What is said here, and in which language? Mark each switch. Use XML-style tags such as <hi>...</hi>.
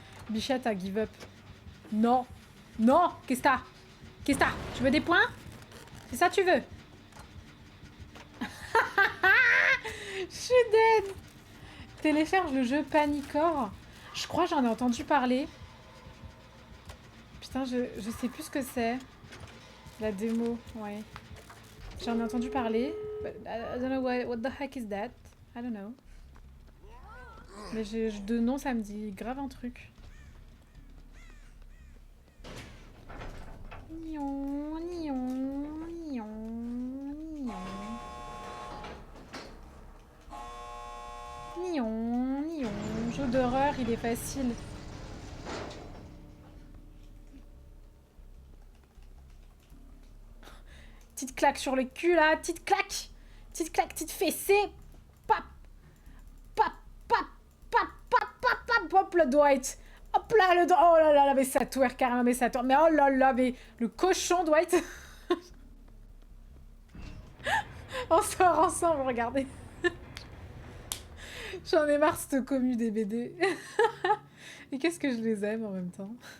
<fr>Bichette a</fr> <en>give up.</en> <fr>Non. Non. Qu'est-ce que t'as? Qu'est-ce que t'as? Tu veux des points? C'est ça tu veux? Je suis dead. Télécharge le jeu Panicor. Je crois que j'en ai entendu parler. Putain, je sais plus ce que c'est. La démo, ouais. J'en ai entendu parler.</fr> <en>But I don't know what the heck is that. I don't know.</en> <fr>Mais de nom, ça me dit grave un truc. Nion, nion, nion, nion. Nion, nion. Jeu d'horreur, il est facile. Petite claque sur le cul là, petite claque, petite fessée. Pap, pap, pap, pap, pap, pap, pap, hop le Dwight. Hop hop là, oh là là, mais ça twerk carrément, mais ça twerk. Mais oh là là, mais le cochon Dwight. On sort ensemble, regardez. J'en ai marre cette commu des BD. Et qu'est-ce que je les aime en même temps.</fr>